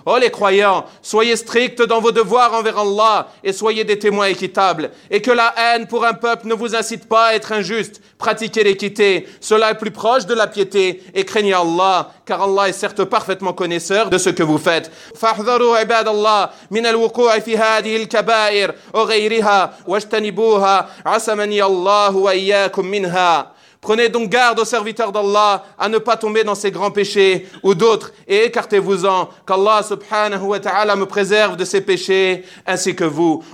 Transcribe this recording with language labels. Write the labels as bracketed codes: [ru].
[fr] Oh les croyants, soyez stricts dans vos devoirs envers Allah et soyez des témoins équitables. Et que la haine pour un peuple ne vous incite pas à être injuste. Pratiquez l'équité, cela est plus proche de la piété. Et craignez Allah, car Allah est certes parfaitement connaisseur de ce que vous faites. [ar] فاحذروا عباد الله من الوقوع في هذه الكبائر وغيرها واجتنبوها عسمني الله وإياكم منها. [fr] Prenez donc garde aux serviteurs d'Allah à ne pas tomber dans ces grands péchés ou d'autres et écartez-vous-en. Qu'Allah subhanahu wa ta'ala me préserve de ces péchés ainsi que vous.